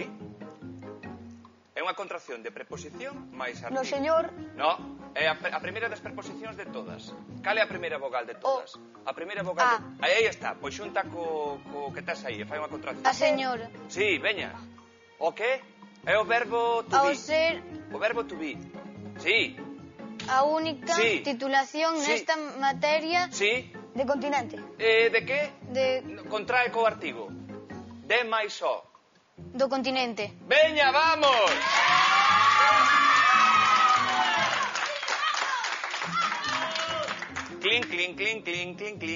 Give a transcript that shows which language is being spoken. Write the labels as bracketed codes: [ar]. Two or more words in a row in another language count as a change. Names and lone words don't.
[gl] É unha contracción de preposición máis No artigo. señor. No, é a primeira das preposicións de todas. Cal é a primeira vogal de todas? A primeira vogal A. de... Aí está, pois xunta co que tes aí, e fai unha contracción. A señora. Sí, veña. O que? É o verbo to Ao be. ser O verbo [en] to be. [gl] Sí, a única Sí. titulación Sí. nesta materia sí. De continente. De que? de, Contrae co artigo. De máis o. do continente. Veña, vamos! Clink, clink, clink, clink, clink, clink.